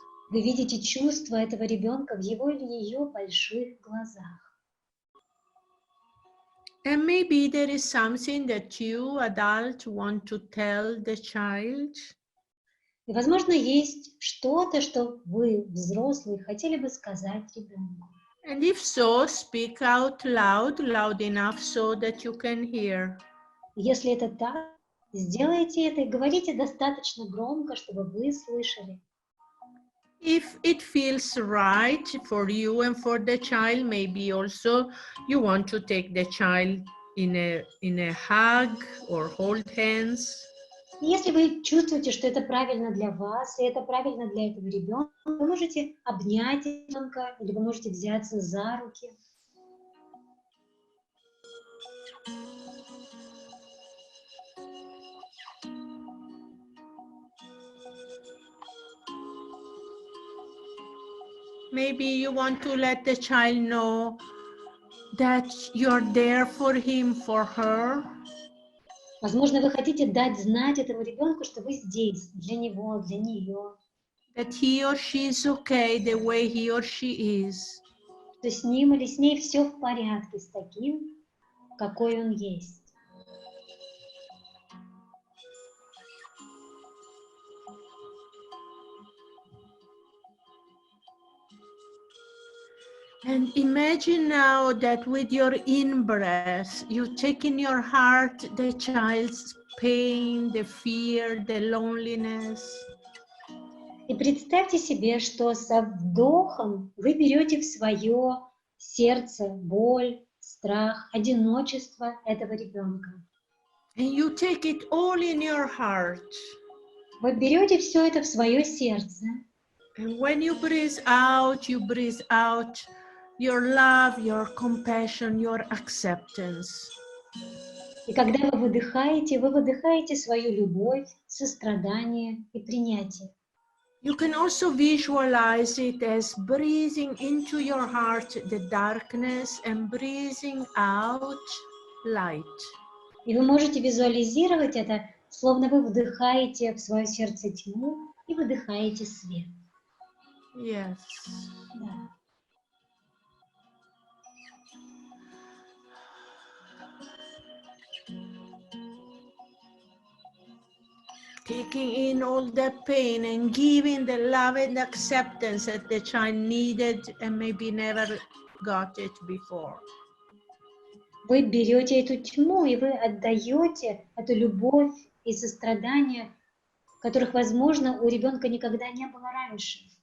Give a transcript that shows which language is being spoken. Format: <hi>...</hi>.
<ru>Вы видите чувства этого ребенка в его или ее больших глазах.</ru> <en>And maybe there is something that you, adult, want to tell the child.</en> <ru>И, возможно, есть что-то, что вы, взрослые, хотели бы сказать ребенку.</ru> <en>And if so, speak out loud, loud enough so that you can hear.</en> <ru>Если это так, сделайте это и говорите достаточно громко, чтобы вы слышали.</ru> <en>If it feels right for you and for the child, maybe also you want to take the child in a hug or hold hands.</en> <ru>И если вы чувствуете, что это правильно для вас, и это правильно для этого ребенка, вы можете обнять ребенка, или вы можете взяться за руки.</ru> <en>Maybe you want to let the child know that you're there for him, for her.</en> <ru>Возможно, вы хотите дать знать этому ребенку, что вы здесь для него, для нее.</ru> <en>That he or she is okay the way he or she is.</en> <ru>Что с ним или с ней все в порядке, с таким, какой он есть.</ru> <en>And imagine now that with your in-breath, you take in your heart the child's pain, the fear, the loneliness.</en> <ru>И представьте себе, что со вдохом вы берете в свое сердце боль, страх, одиночество этого ребенка.</ru> <en>And you take it all in your heart.</en> <ru>Вы берете все это в свое сердце.</ru> <en>And when you breathe out your love, your compassion, your acceptance.</en> <ru>И когда вы выдыхаете свою любовь, сострадание и принятие.</ru> <en>You can also visualize it as breathing into your heart the darkness and breathing out light.</en> <ru>И вы можете визуализировать это, словно вы вдыхаете в свое сердце тьму и выдыхаете свет.</ru> <en>Yes.</en> <ru>Да.</ru> <en>Taking in all the pain and giving the love and acceptance that the child needed and maybe never got it before.</en> <ru>Вы берете эту тьму, и вы отдаете эту любовь и сострадание, которых, возможно, у ребенка никогда не было раньше.</ru>